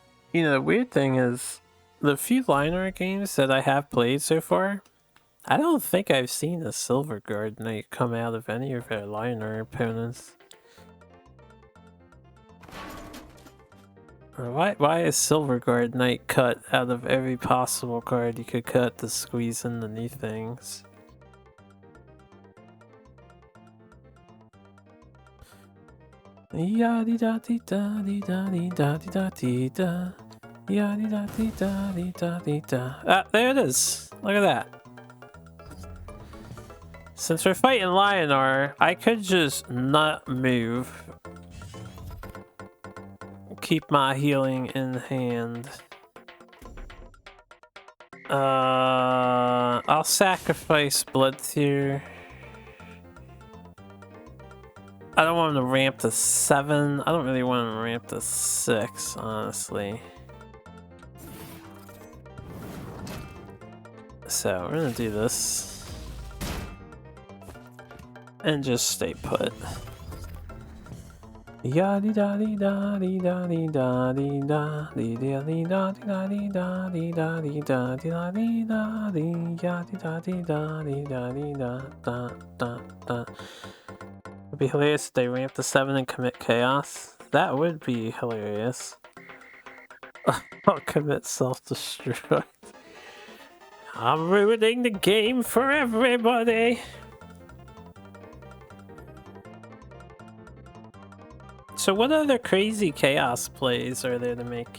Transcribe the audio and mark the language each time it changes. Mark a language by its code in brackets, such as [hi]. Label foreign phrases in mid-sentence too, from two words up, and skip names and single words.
[en] You know, the weird thing is, the few line art games that I have played so far, I don't think I've seen a Silver Guard Knight come out of any of their line art opponents. Why is Silver Guard Knight cut out of every possible card you could cut to squeeze in the new things? Yadi da di da di da di da di da di da. Yadi da di da di da di da. Ah, there it is. Look at that. Since we're fighting Lionar, I could just not move. Keep my healing in hand. I'll sacrifice Blood Tier. I don't want him to ramp to 7. I don't really want him to ramp to 6, honestly. So we're gonna do this. And just stay put. Yadi da di da di da di da di da di da di da di da di da di da di da di da di yadi da di da di da di da da da da. It'd be hilarious if they ramp to 7 and commit chaos. That would be hilarious. I'll commit self-destruct. I'm ruining the game for everybody. So what other crazy chaos plays are there to make?